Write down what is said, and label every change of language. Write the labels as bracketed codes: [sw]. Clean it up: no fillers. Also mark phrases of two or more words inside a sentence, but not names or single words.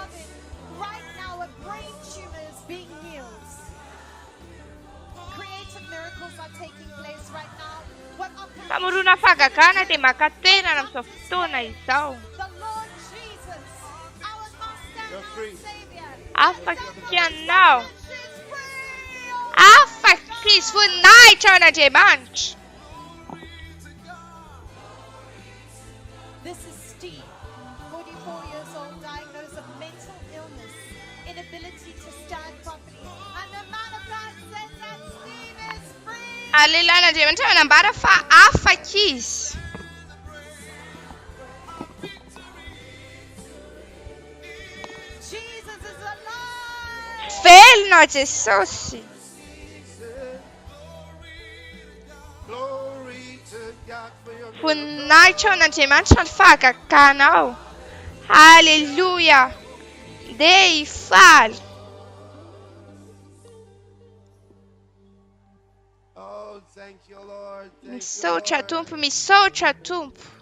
[mg] Famorona fahagagana dia maka-toerana amin'izao fotoana izao. Afaka ianao. Afaka izy. Voninahitra ho an'Andriamanitra. [en] This is Steve, 44 years old, diagnosed of mental illness, inability to stand properly. And the man of God says that Steve is free. [mg] Lehilahy n'Andriamanitra manambara fa afaka izy. [en] Jesus is alive. [mg] Velona Jesosy. Voninahitra ho an'Andriamanitra ny fahagaganao. Haleluya. Dia hifaly. Misaotra Tompo, misaotra Tompo.